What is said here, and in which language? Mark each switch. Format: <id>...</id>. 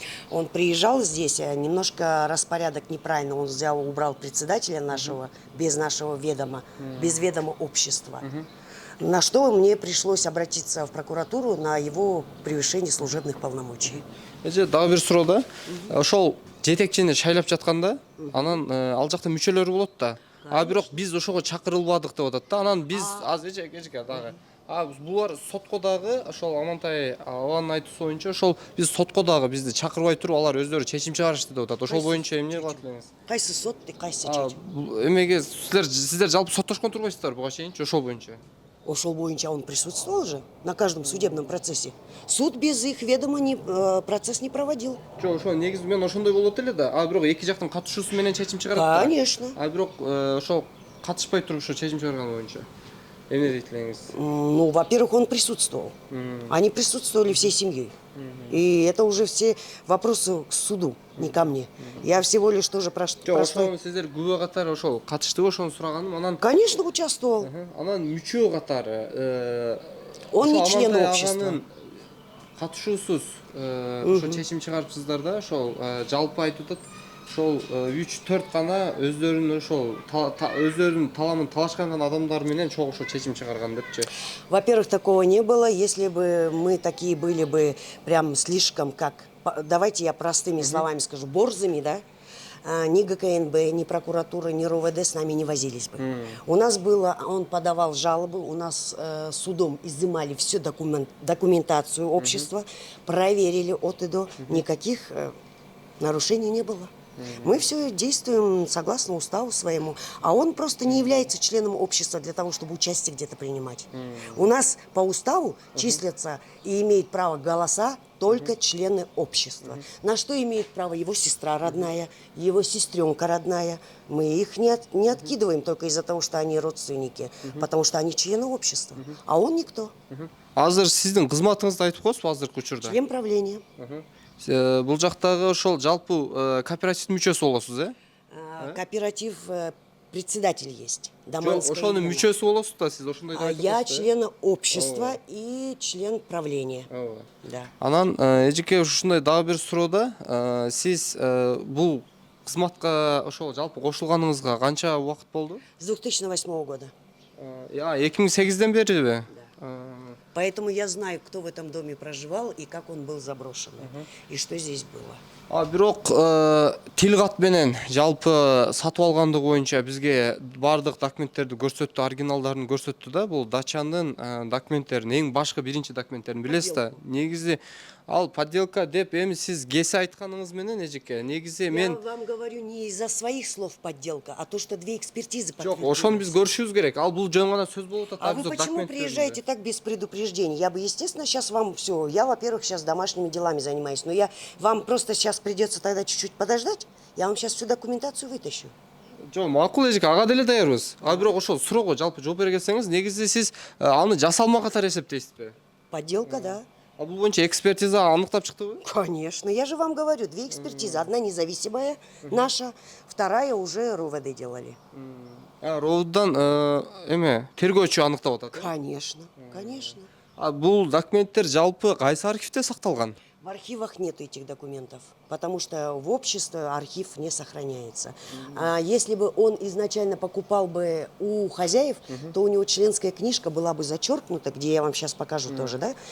<ru>Он приезжал здесь, немножко распорядок неправильно он взял, убрал председателя нашего, без нашего ведома, без ведома общества. На что мне пришлось обратиться в прокуратуру на его превышение служебных полномочий.</ru> <ky>Дагы бир суроо да. Ошол жетекчини шайлап жатканда, анан ал жакта мүчөлөрү болот да. А бирок биз ошого чакырылбадык деп атат да. Анан биз эжеке дагы. Булар сотко дагы ошол Амантай Аванын айтуусу боюнча ошол биз сотко дагы бизди чакырбай туруп алар өздөрү чечим чыгарышты деп атат. Ошол боюнча эмне кылат элеңиз? Кайсы сот, кайсы чечим? Эмеге сиздер жалпы соттошкон турбайсыздар буга чейинчи ошол боюнча? Ошол боюнча</ky> <ru>он присутствовал же на каждом судебном процессе. Суд без их ведома процесс не проводил.</ru> <ky>Жок, ошо негизи мен ошондой болот эле да. А бирок эки жактын катышуусу менен чечим чыгарат да.</ky> <ru>Конечно.</ru> <ky>А бирок ошол катышпай туруп ошо чечим чыгарган боюнча эмне дейт элеңиз?</ky> <ru>Ну, во-первых, он присутствовал. Они присутствовали всей семьей. И это уже все вопросы к суду, не ко мне. Я всего лишь тоже</ru> <ky>Жок, ошол сиздер күбө катары ошол катыштыбы ошону сураганым. Анан</ky> <ru>Конечно, участвовал.</ru> <ky>анан мүчө катары</ky> <ru>Он не член</ru> <ky>Амантай</ky> <ru>общества.</ru> <ky>аганын катышуусуз ошо чечим чыгарыпсыздар да, ошол жалпы айтып атат. Ошол 3-4 гана өздөрүнүн ошол өздөрүнүн таламын талашкан адамдар менен чогуу ошо чечим чыгарган депчи.</ky> <ru>Во-первых, такого не было. Если бы мы такие были бы прям слишком, как, давайте я простыми словами скажу, борзыми, да, ни ГКНБ, ни прокуратура, ни РОВД с нами не возились бы. У нас было, он подавал жалобы, у нас судом изымали всю документацию общества, проверили от и до, никаких нарушений не было. Мы все действуем согласно уставу своему, а он просто не является членом общества для того, чтобы участие где-то принимать. У нас по уставу числятся и имеют право голоса только члены общества. На что имеет право его сестра родная, его сестренка родная. Мы их не откидываем только из-за того, что они родственники, потому что они члены общества, а он никто.</ru> <ky>Азыр сиздин кызматыңызды айтып коесузбу азыркы учурда?</ky> <ru>Член правления.</ru> <ky>Бул жактагы ошол жалпы кооперативдин мүчөсү болосуз,</ky> <ru>Кооператив председатель есть.</ru> <ky>Жок, ошонун мүчөсү болосуз да, сиз ошондой</ky> <ru>А я член общества и член правления. Да.</ru> <ky>Анан эжеке ушундай дагы бир суроо да. Сиз бул кызматка ошол жалпы кошулганыңызга канча убакыт болду?</ky> <ru>С 2008 года.</ru> <ky>2008ден бериби?</ky> <ru>Поэтому я знаю, кто в этом доме проживал и как он был заброшен. И что здесь было.</ru> <ky>Бирок тил кат менен жалпы сатып алгандыгы боюнча бизге бардык документтерди көрсөттү, оригиналдарын көрсөттү да. Бул дачанын документтерин, эң башкы биринчи документтерин билесиз да. Негизи ал подделка деп эми сиз кесе айтканыңыз менен эжеке. Негизи мен</ky> <ru>Я вам говорю не из-за своих слов подделка, а то, что две экспертизы</ru> <ky>Жок,</ky> <ru>подтвердили.</ru> <ky>ошону биз көрүшүбүз керек. Ал бул жөн гана сөз болуп атат.</ky> <ru>А вы почему приезжаете так без предупреждения? предупреждение. Я бы, естественно, сейчас вам все. Я, во-первых, сейчас домашними делами занимаюсь. Но я вам просто сейчас придется тогда чуть-чуть подождать. Я вам сейчас всю документацию вытащу.</ru> <ky>Жок, макул эжек, ага деле даярбыз. А бирок ошол суроого жалпы жооп бере келсеңиз, негизи сиз аны жасалма катары эсептейсизби?</ky> <ru>Подделка, да.</ru> <ky>А бул боюнча экспертиза аныктап чыктыбы?</ky> <ru>Конечно. Я же вам говорю, 2 экспертизы. Одна независимая наша, вторая уже РУВД делали.</ru> <ky>Ровддан эме тергөөчү аныктап атат.</ky> <ru>Конечно, конечно.</ru> <ky>А бул документтер жалпы кайсы архивде сакталган?</ky> <ru>В архивах нет этих документов, потому что в обществе архив не сохраняется. А если бы он изначально покупал бы у хозяев, то у него членская книжка была бы зачеркнута, где я вам сейчас покажу тоже, да?</ru>